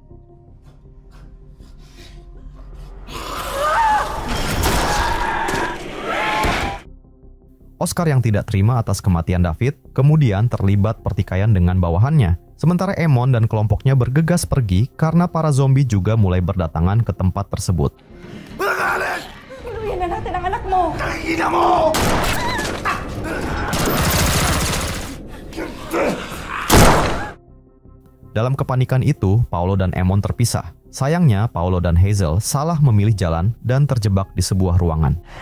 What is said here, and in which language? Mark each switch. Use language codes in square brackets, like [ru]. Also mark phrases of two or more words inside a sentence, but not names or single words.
[id] Oscar yang tidak terima atas kematian David, kemudian terlibat pertikaian dengan bawahannya. Sementara Eamon dan kelompoknya bergegas pergi karena para zombie juga mulai berdatangan ke tempat tersebut. [tl] Iluhin na natin ang anak mo! Ina mo! [id] Dalam kepanikan itu, Paolo dan Eamon terpisah. Sayangnya, Paolo dan Hazel salah memilih jalan dan terjebak di sebuah ruangan.